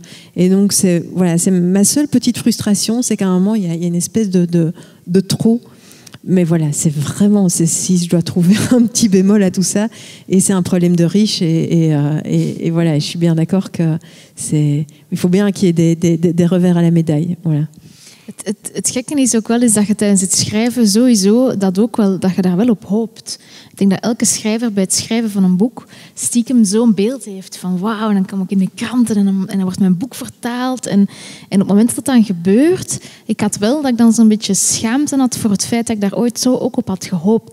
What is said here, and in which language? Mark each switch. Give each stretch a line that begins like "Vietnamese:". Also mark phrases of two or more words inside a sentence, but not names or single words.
French: Et donc c'est ma seule petite frustration, c'est qu'à un moment il y a une espèce de trop. Mais voilà, c'est si je dois trouver un petit bémol à tout ça, et c'est un problème de riche, et voilà, je suis bien d'accord il faut bien qu'il y ait des revers à la médaille. Voilà.
Dutch: Het gekke is ook wel eens dat je tijdens het schrijven sowieso dat je daar wel op hoopt. Ik denk dat elke schrijver bij het schrijven van een boek stiekem zo'n beeld heeft van wauw, dan kom ik in de kranten en dan wordt mijn boek vertaald. En op het moment dat dat dan gebeurt, ik had wel dat ik dan zo'n beetje schaamte had voor het feit dat ik daar ooit zo ook op had gehoopt.